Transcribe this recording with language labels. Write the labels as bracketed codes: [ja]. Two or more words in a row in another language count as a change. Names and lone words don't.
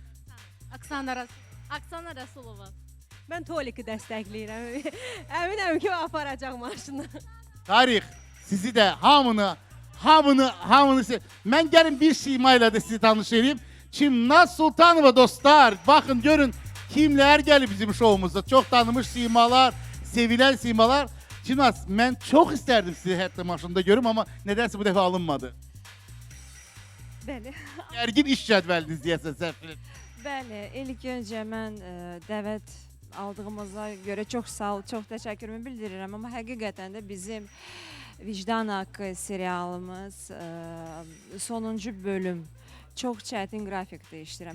[az] Aksana Rasulova. Mən Toliki dəstəkləyirəm. Əminəm ki, o aparacaq maşını. Tarix, sizi də hamını mən gəlin bir simayla da sizi tanış edeyim. Çimnaz Sultanova dostlar. [tr] Bakın görün kimler geldi bizim şovumuzda. Çok tanınmış simalar, sevilen simalar. [az] Çimnaz, mən çok isterdim sizi hətta maşında görüm ama nedense bu defa alınmadı. Bəli. Ergin iş cədvəliniz deyəsən səhv. Bəli, ilk öncə mən dəvət aldığımıza görə çox sağ ol, çox təşəkkürümü bildirirəm. Amma həqiqətən də bizim Vicdan Haqqı serialımız sonuncu bölüm çox çətin qrafikdə işləyirəm.